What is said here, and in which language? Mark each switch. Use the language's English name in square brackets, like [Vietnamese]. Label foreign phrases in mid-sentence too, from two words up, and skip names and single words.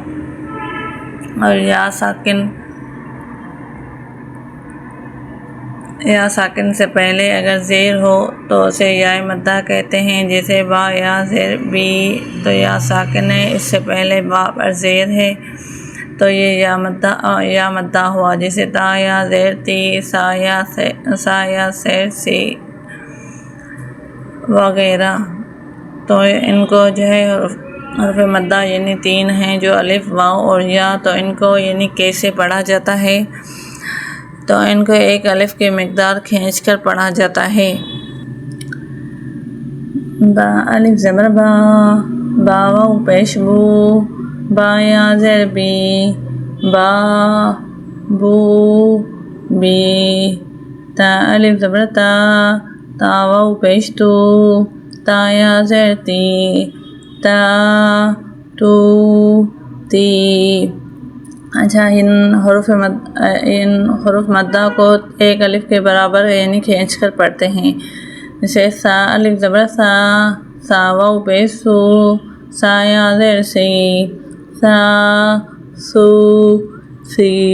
[Urdu] اور یا ساکن سے پہلے اگر زیر ہو تو اسے یا مدہ کہتے ہیں، جیسے با یا زیر بی، تو یا ساکن ہے، اس سے پہلے با پر زیر ہے تو یہ یا مدہ ہوا، جیسے تا یا زیر تی، سا یا زیر سی وغیرہ۔ تو ان کو جو ہے حرف مدہ یعنی 3 ہیں، جو الف، واو اور یا، تو ان کو یعنی کیسے پڑھا جاتا ہے، تو ان کو ایک الف کی مقدار کھینچ کر پڑھا جاتا ہے۔ با الف زبر با، با واو پیش بو، با یا زیر بی، با بو بی، تا الف زبر تا، تا واو پیش تو، تا یا زیر تی، تا تو تی۔ اچھا، ان حروف مدہ کو ایک الف کے برابر یعنی کھینچ کر پڑھتے ہیں، جیسے سا الف زبر سا، سا واو پیش سو، سا یا زیر سی، سا سو سی۔